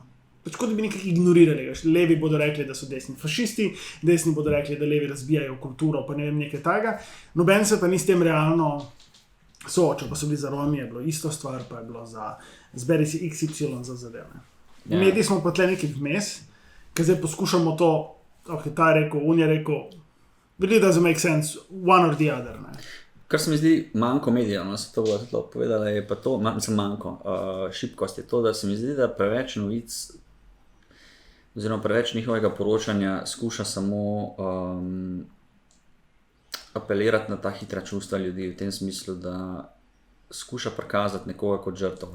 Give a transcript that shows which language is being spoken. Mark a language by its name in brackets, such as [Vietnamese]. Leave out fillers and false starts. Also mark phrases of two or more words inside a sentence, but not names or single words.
[Slovenian] Kot da bi nekaj ignorirali. Levi bodo rekli, da so desni fašisti, desni bodo rekli, da levi razbijajo kulturo, pa ne vem, nekaj taga. Noben se pa ni s tem realno soočal, pa so bili za Romi, je bilo isto stvar, pa je bilo za zberi si XY za zadeve. Mediji smo pa tle nekaj vmes, ker zdaj poskušamo to, ok, ta je rekel, on je rekel, [English] really doesn't make sense, one or the other, [Slovenian] ne. Kar se mi zdi manjko medijev, no, se to bo tudi povedala, je pa to, manjko, šibkost je to, da se mi zdi, da preveč novic oziroma preveč njihovega poročanja skuša samo apelirati na ta hitra čustva ljudi v tem smislu, da skuša prikazati nekoga kot žrtev.